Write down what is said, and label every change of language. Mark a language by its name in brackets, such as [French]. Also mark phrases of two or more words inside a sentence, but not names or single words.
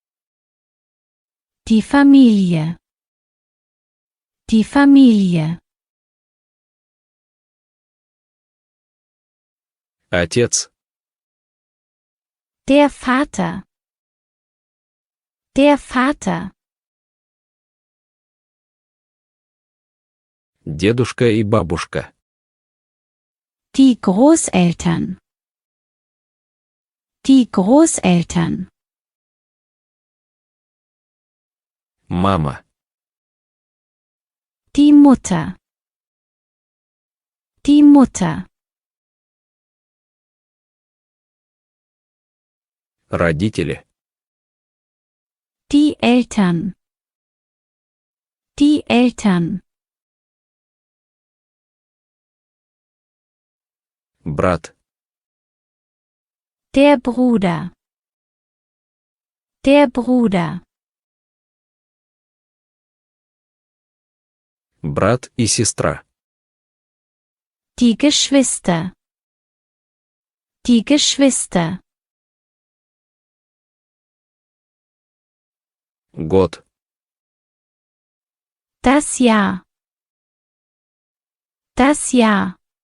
[German] Die Familie. Die Familie. [Russian] Отец. [German] Der Vater. Der Vater. [Russian] Дедушка и бабушка. [German] Die Großeltern. Die Großeltern. [Russian] Мама. [German] Die Mutter. Die Mutter. [Russian] Родители. [German] Die Eltern. Die Eltern. [Russian] Брат. [German] Der Bruder. Der Bruder. [Russian] Брат и сестра. [German] Die Geschwister. Die Geschwister. [Russian] Год. [German] Das Jahr. Das Jahr.